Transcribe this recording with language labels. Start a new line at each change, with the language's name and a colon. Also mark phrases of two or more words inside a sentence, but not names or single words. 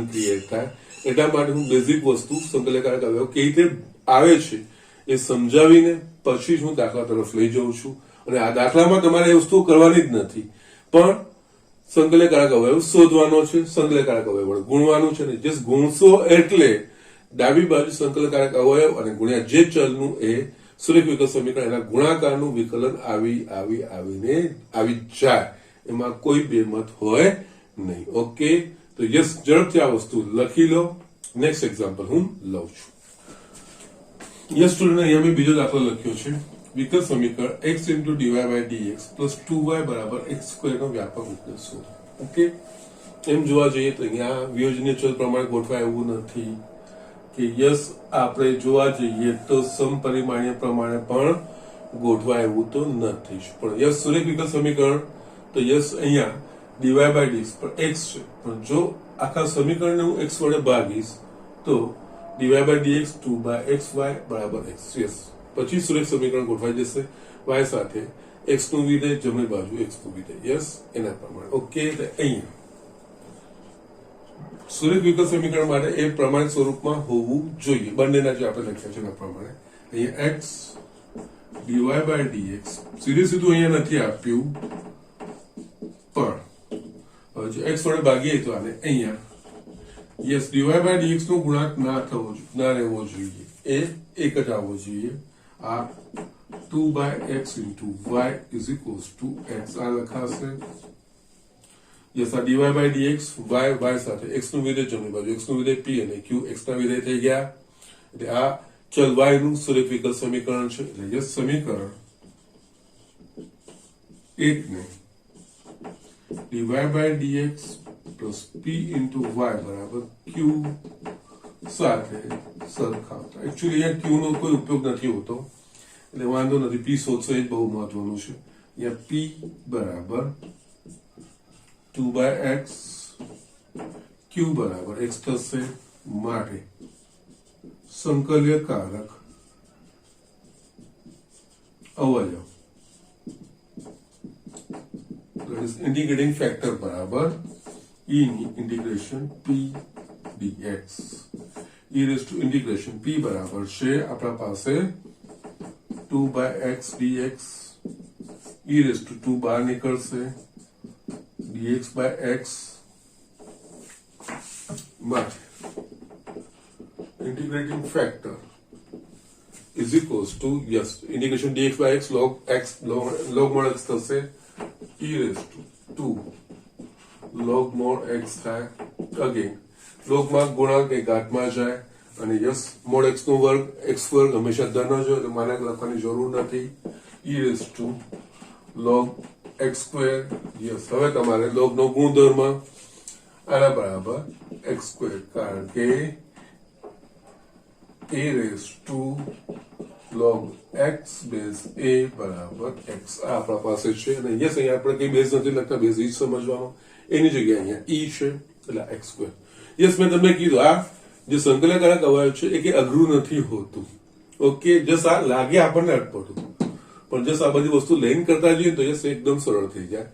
Gujarati: ક્રિએટ થાય એટલા માટે હું બેઝિક વસ્તુ સંકલનકારક અવયવ કેવી રીતે આવે છે એ સમજાવીને પછી જ હું દાખલા તરફ લઈ જાઉં છું અને આ દાખલામાં તમારે એ વસ્તુ કરવાની જ નથી પણ સંકલનકારક અવયવ શોધવાનો છે સંકલનકારક અવયવ વડે ગુણવાનું છે ને જે ગુણશો એટલે ડાબી બાજુ સંકલનકારક અવયવ અને ગુણ્યા જે ચલનું એ સુરેખ વિકલ સમીકરણ એના ગુણાકારનું વિકલન આવી જાય એમાં કોઈ બેમત હોય નહીં. ઓકે તો યસ ઝડપથી આ વસ્તુ લખી લો.
English: next example
Gujarati: હું લઉં છું.
English: yes student
Gujarati: અહીંયા મેં બીજો દાખલો લખ્યો છે વિકલ સમીકરણ
English: x into dy by dx plus 2y
Gujarati: બરાબર x2 નો વ્યાપક ઉકેલ શોધો. ઓકે એમ જોવા જઈએ તો અહીંયા વિયોજનીય ચલ પ્રમાણે ગોઠવાય એવું નથી કે યસ આપણે જોવા જઈએ તો સમપરિમાણીય પ્રમાણે પણ ગોઠવાય એવું તો નથી પણ યસ સુરેખ વિકલ સમીકરણ તો યસ અહીંયા
English: dy by dx
Gujarati: પર x છે પણ જો આખા સમીકરણને હું x વડે ભાગીશ તો
English: dy by dx 2/xy
Gujarati: બરાબર x. યસ પછી સુરેખ સમીકરણ ગોઠવાઈ જશે y સાથે x નું વિધેય જમણી બાજુ x નું વિધેય યસ એના પ્રમાણે. ઓકે તો અહીંયા સુરેખ વિકલ સમીકરણ માટે એ પ્રમાણિત સ્વરૂપમાં હોવું જોઈએ બંનેના જે આપણે લખ્યા છે એના પ્રમાણે અહીંયા
English: x dy by dx
Gujarati: સીધું અહીંયા નથી આપ્યું પણ જો x વડે ભાગીએ તો આને અહીંયા યસ
English: dy by dx
Gujarati: નો ગુણાંક ના રહેવો જોઈએ એ એક જ આવવો જોઈએ આ
English: 2/x into y is equals to x
Gujarati: આ લખાશે. યસ આ
English: dy by dx
Gujarati: y સાથે x નું વિધેય જમણી બાજુ x નું વિધેય p અને q x ના વિધેય થઈ ગયા એટલે આ ચલ y નું સુરેખ વિકલ સમીકરણ છે એટલે યસ સમીકરણ 1 ને
English: dy by dx plus p into y
Gujarati: બરાબર q સાથે સરખાવતા એકચ્યુઅલી અહીંયા q નો કોઈ ઉપયોગ નથી હોતો એટલે વાંધો નથી p શોધશો એ જ બહુ મહત્વનું છે. અહીંયા p બરાબર 2/x q બરાબર x થશે માટે સંકલ્યકારક અવયવ
English: that is integrating factor
Gujarati: બરાબર e ની
English: integration p dx e raised to integration p
Gujarati: બરાબર છે આપણા પાસે 2/x dx
English: e raised to 2
Gujarati: બહાર નીકળશે
English: dx by x
Gujarati: માટે
English: integrating factor is equals to yes integration dx by x log mod x
Gujarati: થશે e
English: raised to 2 log mod x
Gujarati: થાય
English: again log
Gujarati: માં ગુણાંક એ ઘાતમાં જાય અને યસ
English: mod x
Gujarati: નો વર્ગ x વર્ગ હંમેશા ધન જ હોય એટલે માને લખવાની જરૂર નથી
English: e raised to log x square
Gujarati: યસ હવે તમારે log નો ગુણધર્મ આના બરાબર
English: x square
Gujarati: કારણ કે
English: a raised to log x base a
Gujarati: બરાબર x આ આપણા પાસે છે અને યસ અહીંયા આપણે કઈ બેઝ નથી લખતા બેઝ ઈ સમજવાનો એની જગ્યાએ અહીંયા e છે એટલે
English: x square
Gujarati: યસ મેં તમને કીધું આ જે સંકલનકારક અવયવ છે એ કે અઘરું નથી હોતું. ઓકે, જસ આ લાગે આપણને અટપટું, પણ જસ આ બધી વસ્તુ લઈને કરતા જઈએ તો યસ એકદમ સરળ થઈ જાય.